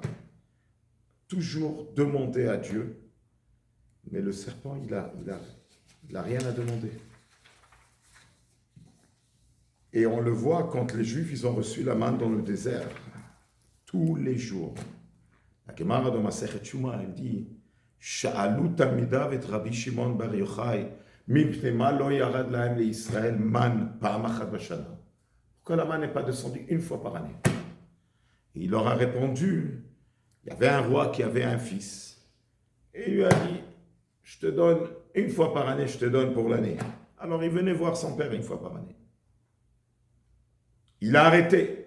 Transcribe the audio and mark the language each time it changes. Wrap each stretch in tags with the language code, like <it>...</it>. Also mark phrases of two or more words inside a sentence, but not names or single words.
<fr>Toujours demander à Dieu, mais le serpent, il a rien à demander. Et on le voit quand les Juifs, ils ont reçu la manne dans le désert, tous les jours. La Gemara de Masechet Yuma, elle dit,</fr> <he>שאלו תלמידיו את רבי שמעון בר יוחאי, מפני מה לא ירד להם לישראל מן פעם אחת בשנה.</he> <fr>Pourquoi la manne n'est pas descendue une fois par année? Et il leur a répondu, il y avait un roi qui avait un fils. Et il lui a dit, je te donne une fois par année, je te donne pour l'année. Alors il venait voir son père une fois par année. Il a arrêté.</fr>